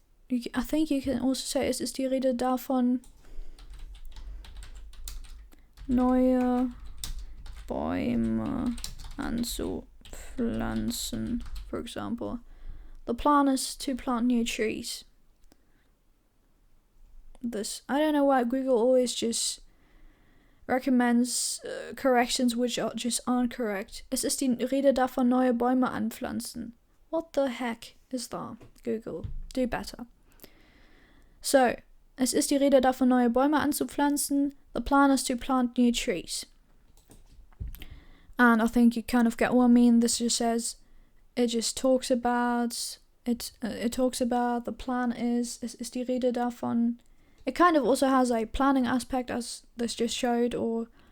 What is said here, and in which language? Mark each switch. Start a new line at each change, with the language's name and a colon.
English: I think you can also say, es ist die Rede davon, neue Bäume anzupflanzen, for example. The plan is to plant new trees. I don't know why Google always just recommends corrections which just aren't correct.
German: Es ist die Rede davon, neue Bäume anpflanzen. What the heck is that? Google, do better. So, es ist die Rede davon, neue Bäume anzupflanzen.
English: The plan is to plant new trees. And I think you kind of get what I mean. This just says, it just talks about, it talks about, the plan is, es ist die Rede davon. It kind of also has a planning aspect, as this just showed, or